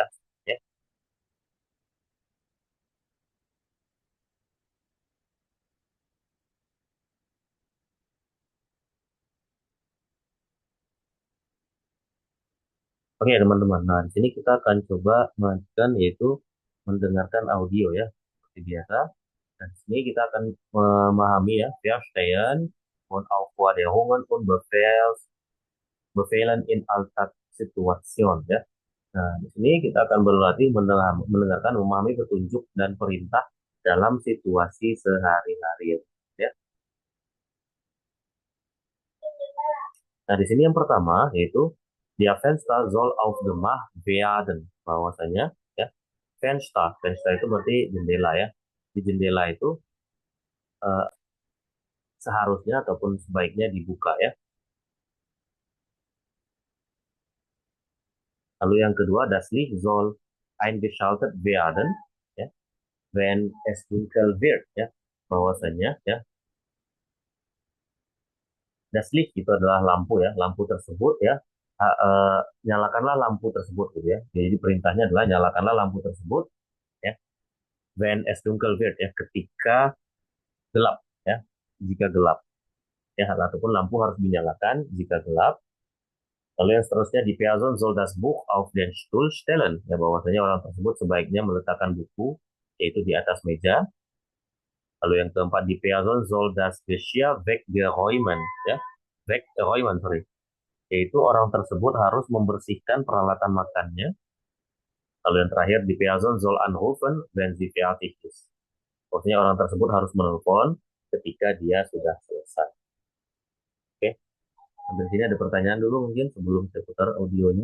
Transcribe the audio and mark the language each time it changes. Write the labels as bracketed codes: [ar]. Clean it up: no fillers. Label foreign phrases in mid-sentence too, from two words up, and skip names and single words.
[id] Ya. Oke, teman-teman. Nah, di sini kita akan coba melanjutkan yaitu mendengarkan audio ya, seperti biasa. Dan di sini kita akan memahami ya, [de] verstehen und Aufforderungen und Befehlen in Alltagssituation ya. [id] Nah, di sini kita akan berlatih mendengarkan, memahami petunjuk dan perintah dalam situasi sehari-hari ya. Nah, di sini yang pertama yaitu [de] Der Fenster soll aufgemacht werden. [id] Bahwasanya ya, Fenster, Fenster itu berarti jendela ya. Di jendela itu eh, seharusnya ataupun sebaiknya dibuka ya. Lalu yang kedua, [de] das Licht soll eingeschaltet werden ya, wenn es dunkel wird ya. [id] Bahwasanya ya, [de] das Licht [id] itu adalah lampu ya, lampu tersebut ya. Nyalakanlah lampu tersebut gitu ya. Jadi perintahnya adalah nyalakanlah lampu tersebut ya. [de] When es dunkel wird [id] ya, ketika gelap ya, jika gelap ya, ataupun lampu harus dinyalakan jika gelap. Lalu yang seterusnya, [de] die Person soll das Buch auf den Stuhl stellen. [id] Ya, bahwasanya orang tersebut sebaiknya meletakkan buku yaitu di atas meja. Lalu yang keempat, [de] die Person soll das Geschirr weggeräumen. [id] Ya, weggeräumen, sorry. Yaitu orang tersebut harus membersihkan peralatan makannya. Lalu yang terakhir, [de] die Person soll anrufen, wenn sie fertig ist. [id] Maksudnya orang tersebut harus menelpon ketika dia sudah selesai. Oke, sampai sini ada pertanyaan dulu mungkin sebelum saya putar audionya.